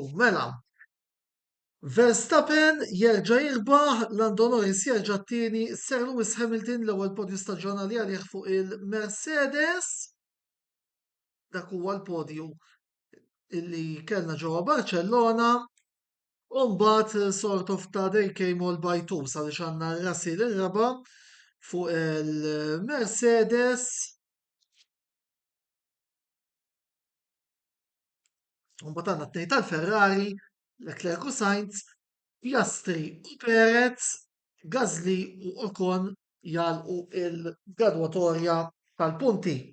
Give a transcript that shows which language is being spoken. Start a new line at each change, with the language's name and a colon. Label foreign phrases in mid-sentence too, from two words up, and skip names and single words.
Maltese: Mela, Verstappen jerġa' jirbaħ, Lando Norris jerġa' t-tieni, Sir Lewis Hamilton l-ewwel podju staġjonali għalih fuq il-Mercedes. Dak huwa l-podju illi kellna ġewwa Barcellona. U mbagħad
English: sort of
Maltese: ta'
English: they came all by twos
Maltese: għaliex għandna Russell ir-raba' fuq il-Mercedes. Mbagħad għandna t-tnejn tal-Ferrari, Leclerc u Sainz, Piastri u Perez, Gasly u Ocon jalqu il-gradwatorja tal-punti.